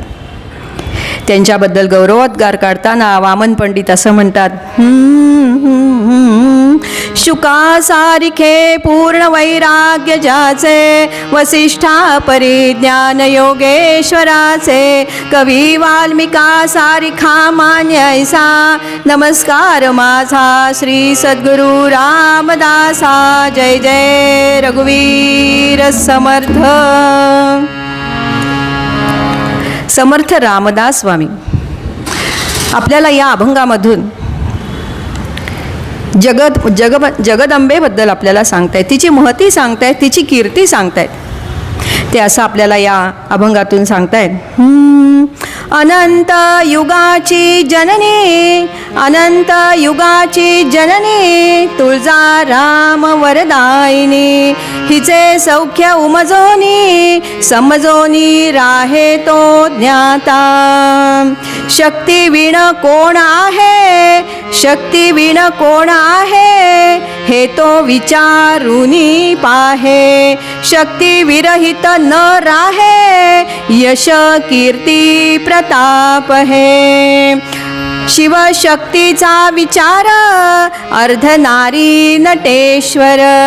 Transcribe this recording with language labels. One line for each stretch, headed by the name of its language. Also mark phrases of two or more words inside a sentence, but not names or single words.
Marathi: त्यांच्याबद्दल गौरवोद्गार काढताना वामन पंडित असं म्हणतात, शुका सारिखे पूर्ण वैराग्य ज्याचे वसिष्ठा परिज्ञान योगेश्वराचे कवी वाल्मिका सारिखा मान्य ऐसा नमस्कार माझा श्री सद्गुरु रामदासा जय जय रघुवीर समर्थ। समर्थ रामदास स्वामी आपल्याला या अभंगामधून जगदंबेबद्दल आपल्याला सांगतायत, तिची महती सांगतायत, तिची कीर्ती सांगतायत। ते असं आपल्याला या अभंगातून सांगतायत, अनंत युगाची जननी अनंत युगाची जननी तुळजाराम वरदायिनी हिचे सौख्य उमजोनी समजोनी राहे तो ज्ञाता शक्ती विण कोण आहे शक्ती विण कोण आहे हे तो विचारुनी पाहे शक्ती विरहित न राहे यश कीर्ती प्रताप हे शिवशक्तीचा विचार अर्धनारी नटेश्वर